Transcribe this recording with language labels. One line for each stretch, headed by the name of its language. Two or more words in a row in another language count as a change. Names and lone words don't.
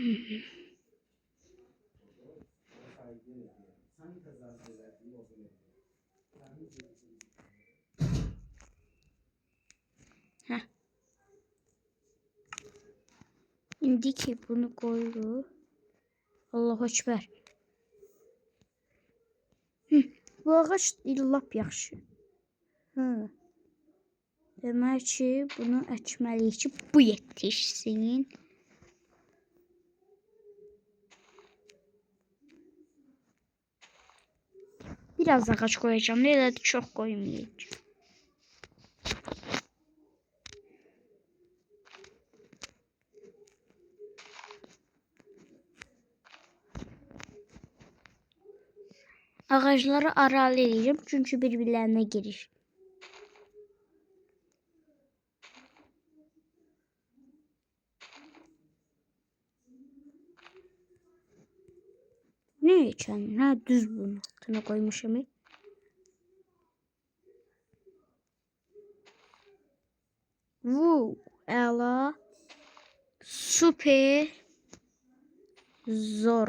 Azerbaijani: Heh. İndi ki bunu koydu.
Arabic: الله أكبر.
Azerbaijani: Bu ağaç lap yaxşı. Demək ki, bunu əkməliyik ki, bu yetişsin.
Turkish: Biraz ağaç koyacağım.
Azerbaijani: Elə də çox qoymayacağım. Ağacları aralayacağım çünkü birbirlerine girir.
Turkish: Ne için?
Azerbaijani: Ha düz bunu altına koymuşum.
Turkish: Ela süper zor.